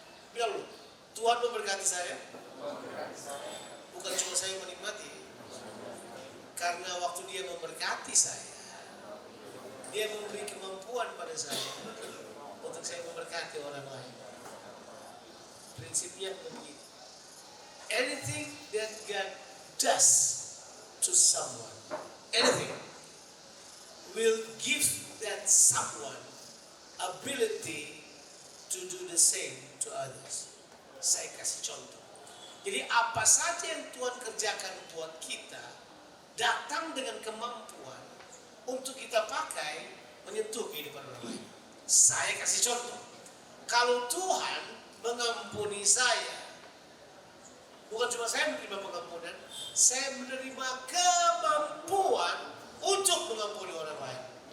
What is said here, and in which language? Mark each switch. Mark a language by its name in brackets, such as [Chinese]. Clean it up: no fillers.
[Indonesian] Bilang lu, Tuhan memberkati saya. Bukan cuma saya menikmati. Karena waktu dia memberkati saya, dia memberi kemampuan pada saya untuk saya memberkati orang lain. Prinsipnya begitu. [English] Anything that God does to someone, anything will give that someone ability to do the same to others. [Indonesian] Saya kasih contoh. Jadi apa saja yang Tuhan kerjakan buat kita datang dengan kemampuan untuk kita pakai menyentuh kehidupan orang lain. Saya kasih contoh. Kalau Tuhan mengampuni saya, bukan cuma saya menerima pengampunan, saya menerima kemampuan untuk mengampuni orang lain.